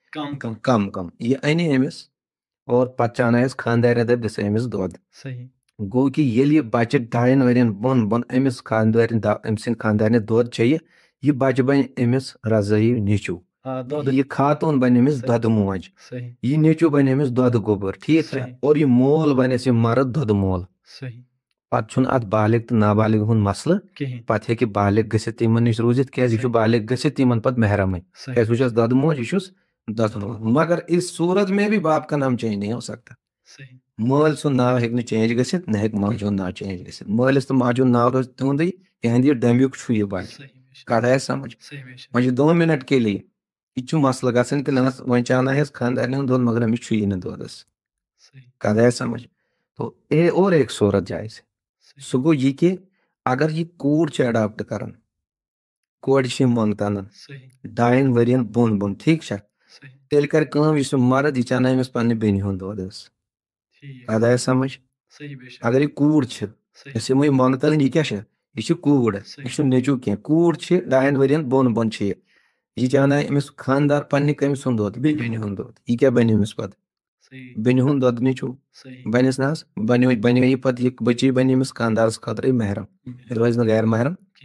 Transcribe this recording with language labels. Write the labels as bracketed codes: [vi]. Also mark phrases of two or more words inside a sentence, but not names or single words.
[ks] کم یہِ انہِ أمِس اور پتہٕ چاونایس خانٛدارنہِ دپہِ دِسا أمِس دۄد گوٚو کہ ییٚلہِ یہِ بچہِ 2 ؤرین بۄن أمِس أمۍ سٕنٛدِ خانٛدارنہِ دۄد چیٚیہِ یہِ بچہِ بنہِ أمِس رضٲیی نیٚچوٗ یہِ خاتوٗن بنہِ أمِس دۄدٕ موج یہِ نیٚچوٗ بنہِ أمِس دۄدٕ گوٚبُر ٹھیٖک چھا اور یہِ مول بنٮ۪س یہِ مرد دۄدٕ مول پتہٕ چھُنہٕ اتھ بالغ تہٕ نابالغ ہُنٛد مسلہٕ پتہٕ ہیٚکہِ بالغ گٔژھِتھ یِمن نِش روٗزِتھ کیازِ یہِ چھُ بالغ گٔژھِتھ یِمن پتہٕ محرمٕے کیازِ بہٕ چھُس دۄدٕ موج یہِ چھُس دۄدٕ مول [ur] مگر اس صوٗرت میں بھی باپ کا نام چینج نہیں ہو سکتا [ks] مٲلۍ سُنٛد ناو ہیٚکہِ نہٕ چینج گٔژھِتھ نہ ہیٚکہِ ماجہِ ہُنٛد ناو چینج گٔژھِتھ مٲلِس تہٕ ماجہِ ہُنٛد ناو روزِ تِہُنٛدُے یِہنٛدِ یہِ ڈیٚمبیُک چھُ یہِ بچہِ کتھ آیہِ سمجھ وۄنۍ چھُ [ur] 2 منٹ کے لیے [ks] یہِ چھُ مسلہٕ گژھان کہِ نہ وۄنۍ چاونایس خانٛدارنہِ ہُنٛد دۄد مگر أمِس چھُیی نہٕ دۄدس کتھ آیہِ سمجھ [ur] تو اور ایک صوٗرت جایز [ks] سُہ گوٚو یہِ کہِ اگر یہِ کوٗر چھِ اڈاپٹ کران کورِ چھِ یِم منٛگتہٕ انان 2 ؤرین بۄن ٹھیٖک چھا تیٚلہِ کرِ کٲم یُس یہِ مرد یہِ چاونایہِ أمِس پننہِ بیٚنہِ ہُنٛد دۄد حظ کتھ آیہِ سمجھ اگر یہِ کوٗر چھِ یۄس یِمٕے منٛگتہٕ یہِ کیاہ چھِ یہِ چھِ کوٗر یہِ چھُنہٕ نیٚچوٗ کینٛہہ کوٗر چھِ 2 ؤرین بۄن چھِ یہِ چاونایہِ أمِس خانٛدار پننہِ کٔمۍ سُنٛد دۄد بیٚنہِ ہُنٛد دۄد یہِ کیاہ بنہِ أمِس پتہٕ بیٚنہِ ہُنٛد دۄد نیٚچوٗ بنٮ۪س نہ حظ بنے یہِ پتہٕ یہِ بچی بنہِ أمِس خانٛدارس خٲطرٕ محرم یہِ روزِ نہٕ غیر محرم